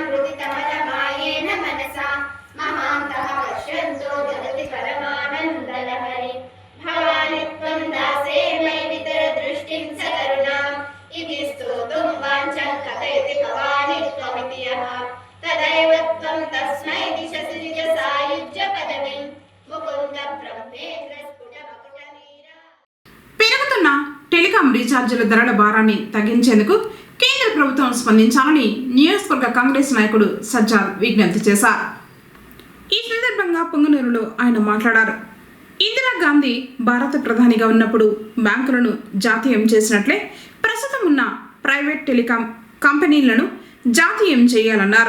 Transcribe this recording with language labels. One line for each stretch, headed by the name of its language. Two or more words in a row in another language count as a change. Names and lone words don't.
Sanskrit: हृदितमलमायेन मनसा महान्तः पश्यन्तो जगति परमानन्दलहरी भवानि त्वं दासे मयि वितरदृष्टिं सकरुणाम् इति स्तोतुं वाञ्छं कथयति भवानि त्वमिति यः तदैव त्वं तस्मै दिशसि निजसायुज्य पदवीं मुकुन्द ब्रह्मेन्द्र स्फुटमकुटनीरा.
Telugu: పెరుగుతున్న టెలికాం రీఛార్జీల ధరల భారాన్ని తగ్గించేందుకు కేంద్ర ప్రభుత్వం స్పందించాలని నియోజకవర్గ కాంగ్రెస్ నాయకుడు సజ్జాద్ విజ్ఞప్తి చేశారు. ఈ సందర్భంగా పొంగనూరులో ఆయన మాట్లాడారు. ఇందిరాగాంధీ భారత ప్రధానిగా ఉన్నప్పుడు బ్యాంకులను జాతీయం చేసినట్లే ప్రస్తుతం ఉన్న ప్రైవేట్ టెలికాం కంపెనీలను జాతీయం చేయాలన్నారు.